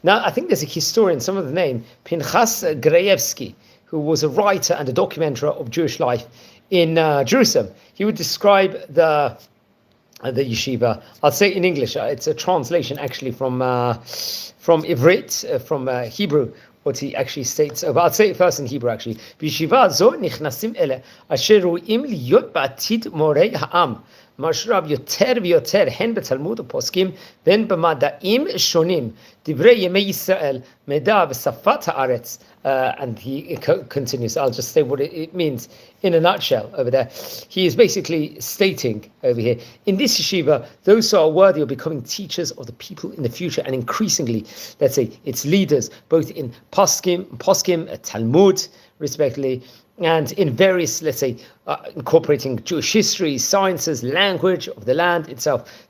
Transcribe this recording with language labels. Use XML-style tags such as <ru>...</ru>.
<en>Now, I think there's a historian, some of the name, Pinchas Grayevsky, who was a writer and a documenter of Jewish life in Jerusalem. He would describe the yeshiva. I'll say it in English. It's a translation actually from Ivrit, from Hebrew. What he actually states. I'll say it first in Hebrew actually.</en> <he>B'yeshiva zo nichnasim ele asher ru'im liyot ba'atid morei ha'am. משרב יותר ויותר הן בתלמוד ופוסקים והן במדעים שונים דברי ימי ישראל מדע ושפת הארץ.</he> <en>And he continues. I'll just say what it means in a nutshell over there. He is basically stating over here, in this yeshiva, those who are worthy of becoming teachers of the people in the future, and increasingly, let's say, its leaders, both in poskim, Talmud, respectively, and in various, let's say, incorporating Jewish history, sciences, language of the land itself.</en>